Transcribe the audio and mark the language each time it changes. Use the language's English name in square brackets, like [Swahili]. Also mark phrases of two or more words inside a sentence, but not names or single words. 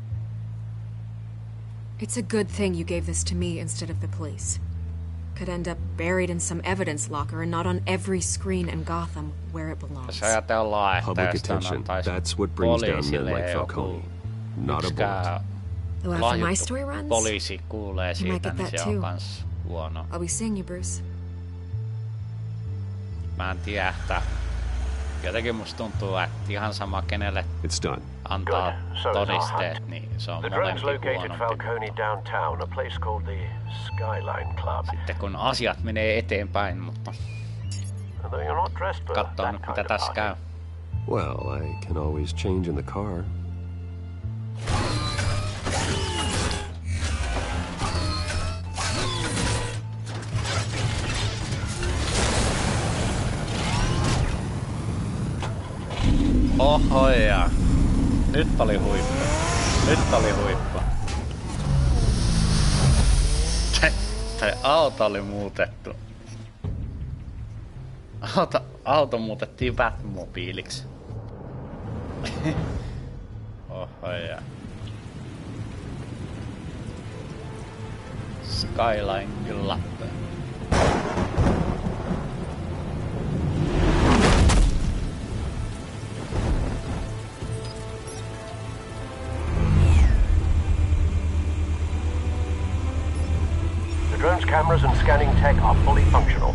[English] It's a good thing you gave this to me instead of the police. Could end up buried in some evidence locker and not on every screen in Gotham where it belongs. Public attention, that's what brings down men like Falcone. Not a bullet. Though after my story runs, [Finnish] poliisi kuulee [English] you might [Finnish] siitä, [English] get [Finnish] niin [English] that [Finnish] se on [English] too. [Finnish] kans huono. [English] I'll be seeing you, Bruce. [Finnish] Mä en tiedä, että jotenkin musta tuntuu, että ihan sama kenelle antaa todisteet, niin se on molempi huonompi. [English] Falcone downtown, a place called the Skyline Club. [Finnish] Sitten kun asiat menee eteenpäin, mutta katsotaan nyt mitä tässä käy. [English] Well, I can always change in the car. [Finnish] Ohoja. Nyt oli huippu. Se auto oli muutettu. Auto muutettiin Batmobiiliksi. Ohoja. [English] Skyline Club. Drone's cameras and scanning tech are fully functional.